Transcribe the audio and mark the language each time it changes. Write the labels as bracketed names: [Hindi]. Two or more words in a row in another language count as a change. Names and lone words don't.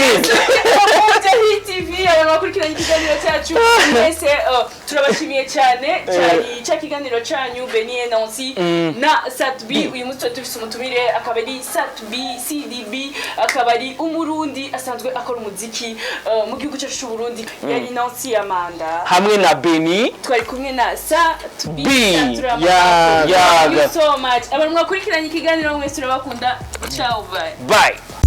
[Rundi] Bujahit TV abantu bakurikiranye ikiganiro cyacu mwese turabashimiye cyane cyari cyakiganiro cyanyu Benie Nancy na Satbi uyu munsi tufise umutumire akabari Satbi CDB akabari umurundi asanzwe akora umuziki mu gihugu cyacu cy'u Burundi yari Nancy Amanda hamwe na Beni twari kumwe na Satbi ya [English] so much [Rundi] abantu mwakurikiranye ikiganiro mwese turabakunda ciao bye